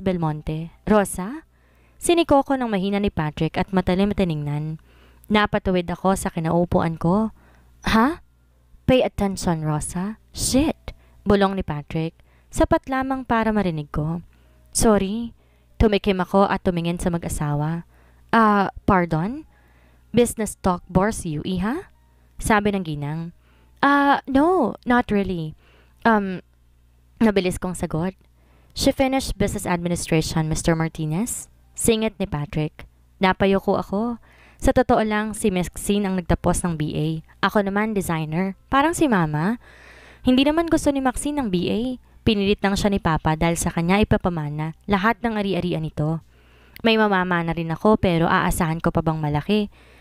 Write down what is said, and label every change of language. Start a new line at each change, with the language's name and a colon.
Filipino: Belmonte, Rosa? Siniko ko ng mahina ni Patrick at matalim tiningnan. Napatuwid ako sa kinaupuan ko. Ha?
English: Pay attention, Rosa. Shit!
Filipino: Bulong ni Patrick. Sapat lamang para marinig ko.
English: Sorry.
Filipino: Tumikim ako at tumingin sa mag-asawa.
English: Pardon? Business talk bores you,
Filipino: iha? Sabi ng ginang.
English: No, not really.
Filipino: Nabilis kong sagot.
English: She finished business administration, Mr.
Filipino: Martinez. Singit ni Patrick. Napayoko ako. Sa totoo lang, si Maxine ang nagtapos ng BA. Ako naman, designer. Parang si Mama. Hindi naman gusto ni Maxine ng BA. Pinilit lang siya ni Papa dahil sa kanya ipapamana lahat ng ari-arian nito. May mamamana rin ako pero aasahan ko pa bang malaki?